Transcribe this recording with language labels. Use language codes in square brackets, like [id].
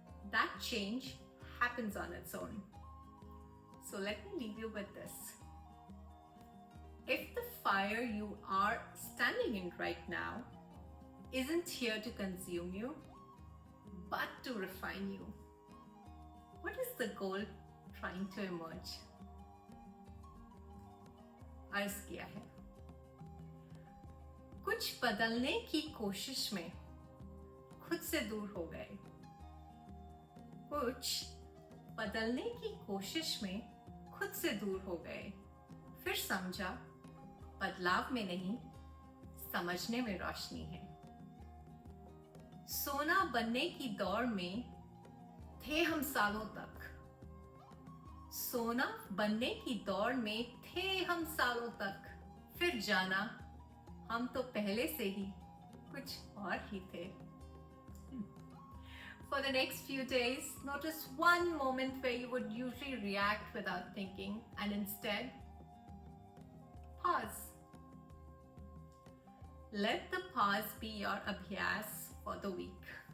[en] That change happens on its own. So let me leave you with this. If the fire you are standing in right now isn't here to consume you, but to refine you, what is the goal trying to emerge? [hi] अर्ज किया है, कुछ बदलने की कोशिश में खुद से दूर हो गए, कुछ बदलने की कोशिश में खुद से दूर हो गए, फिर समझा बदलाव में नहीं, समझने में रोशनी है। सोना बनने की दौड़ में थे हम सालों तक, सोना बनने की दौड़ में थे हम सालों तक, फिर जाना हम तो पहले से ही कुछ और ही थे। [en] For the next few days, notice one moment where you would usually react without thinking and instead pause. Let the pause be your Abhyaas for the week.